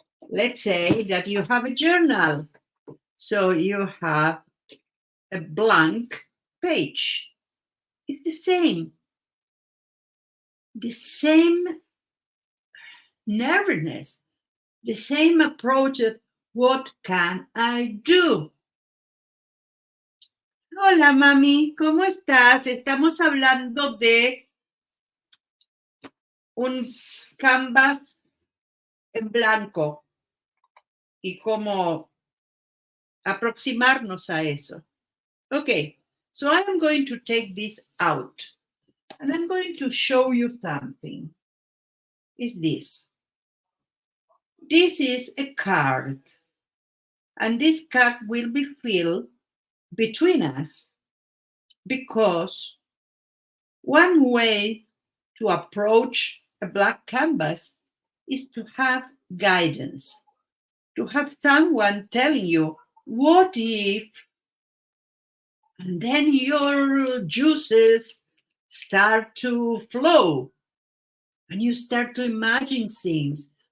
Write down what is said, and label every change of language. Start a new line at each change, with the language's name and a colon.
English: Let's say that you have a journal. So you have a blank page. It's the same nervousness, the same approach of what can I do?
Spanish: Hola, mami, ¿cómo estás? Estamos hablando de un canvas en blanco y cómo aproximarnos a eso.
English: Okay, so I'm going to take this out and I'm going to show you something. Is this? This is a card, and this card will be filled between us because one way to approach a blank canvas is to have guidance, to have someone telling you, what if, and then your juices start to flow and you start to imagine things.